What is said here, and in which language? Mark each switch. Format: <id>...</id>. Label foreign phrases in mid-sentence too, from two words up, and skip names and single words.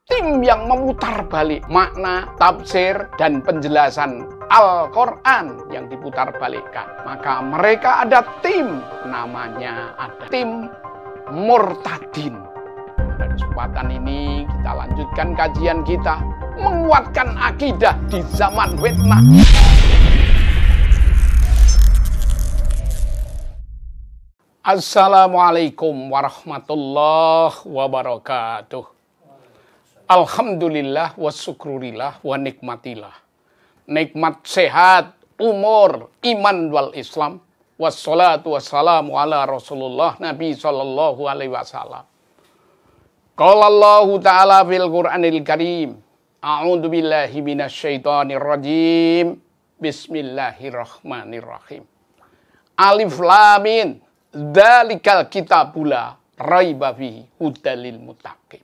<id>tim yang memutar balik makna, tafsir, dan penjelasan Al-Quran yang diputar balikkan. Maka mereka ada tim, namanya ada tim Murtadin. Pada kesempatan ini kita lanjutkan kajian kita, menguatkan akidah di zaman fitnah.</id> <ar>السلام عليكم ورحمة الله وبركاته. الحمد لله والشكر لله والنعمة لله.</ar> <id>Nikmat sehat, umur, iman</id> <ar>والإسلام. والصلاة والسلام على رسول الله نبي صلى الله عليه وسلم. قال الله تعالى في القرآن الكريم. أعوذ بالله من الشيطان الرجيم. بسم الله الرحمن الرحيم. ألف لام ميم. ذلك الكتاب لا ريب فيه هدى للمتقين.</ar>